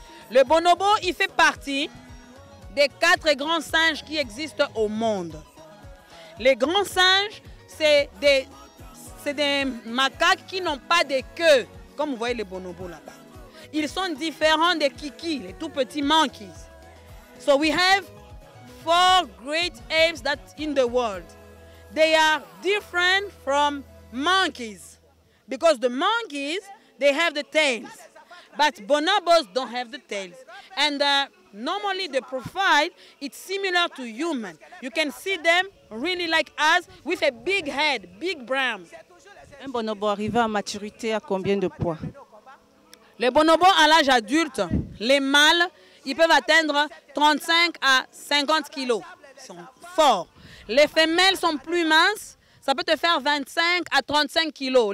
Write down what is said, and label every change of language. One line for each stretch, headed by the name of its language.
French: Le bonobo, il fait partie des 4 grands singes qui existent au monde. Les grands singes, c'est des macaques qui n'ont pas de queue, comme vous voyez les bonobos là-bas. Ils sont différents des kikis, les tout petits monkeys.
English: So we have 4 great apes that's in the world. They are different from monkeys because the monkeys, they have the tails, but bonobos don't have the tails. And normally the profile, it's similar to human. You can see them really like us with a big head, big brain.
French: Un bonobo arrivé à maturité à combien de poids? Les bonobos à l'âge adulte, les mâles, ils peuvent atteindre 35 à 50 kilos. Ils sont forts. Les femelles sont plus minces. Ça peut te faire 25 à 35 kilos.